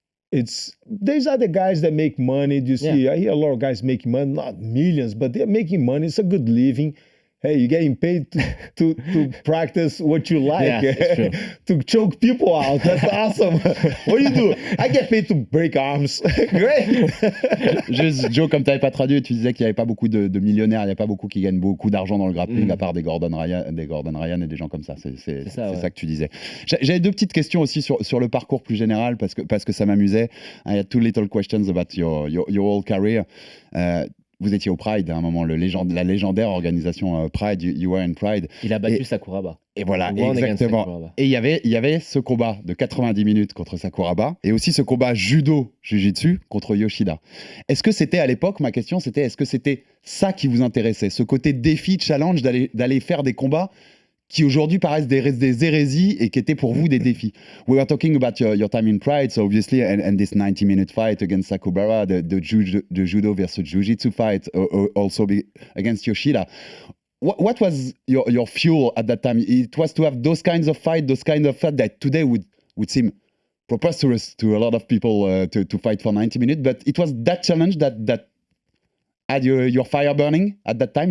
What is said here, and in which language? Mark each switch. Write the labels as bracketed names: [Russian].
[English] There's other guys that make money. You see, I hear a lot of guys making money, not millions, but they're making money. It's a good living. Hey, you're getting paid to practice what you like, to choke people out. That's awesome. What do you do? I get paid to break arms. Great. [French] Juste, Joe, comme tu n'avais pas traduit, tu disais qu'il n'y avait pas beaucoup de millionnaires, il n'y a pas beaucoup qui gagnent beaucoup d'argent dans le grappling, à part des Gordon Ryan et des gens comme ça. C'est ça que tu disais. J'avais deux petites questions aussi sur le parcours plus général, parce que ça m'amusait. [English] I had two little questions about your whole career. [French] Vous étiez au Pride à un moment, la légendaire organisation Pride, [English] you were in Pride. [French] Il a battu Sakuraba. Et voilà, exactement. Et il y avait ce combat de 90 minutes contre Sakuraba, et aussi ce combat judo-jiu-jitsu contre Yoshida. Est-ce que c'était à l'époque, ma question c'était, est-ce que c'était ça qui vous intéressait, ce côté défi, challenge, d'aller faire des combats qui aujourd'hui paraissent des hérésies et qui étaient pour vous des défis? [English] We were talking about your time in Pride, so obviously, and this 90-minute fight against Sakubara, the judo versus jiu-jitsu fight, also against Yoshida. What was your fuel at that time? It was to have those kinds of fight that today would seem preposterous to a lot of people to fight for 90 minutes, but it was that challenge that had your fire burning at that time?